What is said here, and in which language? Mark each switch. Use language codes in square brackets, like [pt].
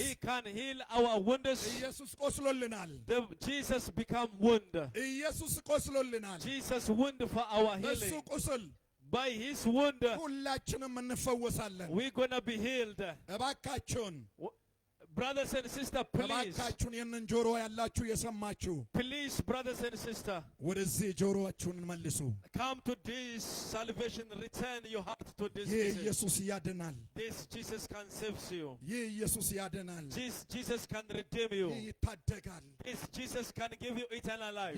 [en] He can heal our wounds. [am] ኢየሱስ ቆስሎልናል። [en] Jesus become wound. [am] ኢየሱስ ቆስሎልናል። [en] Jesus wound for our [am] በሱ [en] healing. [am] ቁስል [en] By his wound, [am] ሁላችንም እንፈወሳለን። [en] we're gonna be healed. [am] እባካችሁን [en] Brothers and sisters, please. [am] እባካችሁን ይህንን ጆሮ ያላችሁ የሰማችሁ [en] Please, brothers and sisters, [am] ወደዚህ ጆሮአችሁን መልሱ። [en] come to this salvation. Return your heart to this. [am] ይህ [en] message. [am] ኢየሱስ ያድናል። [en] This Jesus can save you. [am] ይህ ኢየሱስ ያድናል። [en] This Jesus can redeem you. [am] ይህ ይታደጋል። [en] This Jesus can give you eternal life.